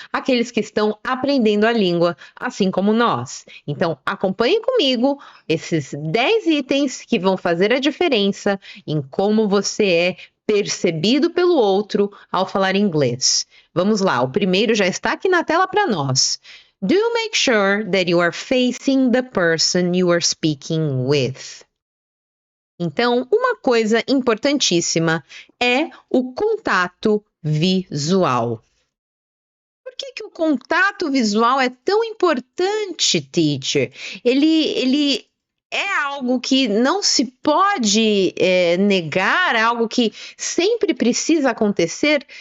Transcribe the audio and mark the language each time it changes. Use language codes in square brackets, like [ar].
[pt] Aqueles que estão aprendendo a língua, assim como nós. Então, acompanhe comigo esses 10 itens que vão fazer a diferença em como você é percebido pelo outro ao falar inglês. Vamos lá, o primeiro já está aqui na tela para nós. [en] Do make sure that you are facing the person you are speaking with. [pt] Então, uma coisa importantíssima é o contato visual. Por que o contato visual é tão importante, teacher? Ele é algo que não se pode negar, algo que sempre precisa acontecer?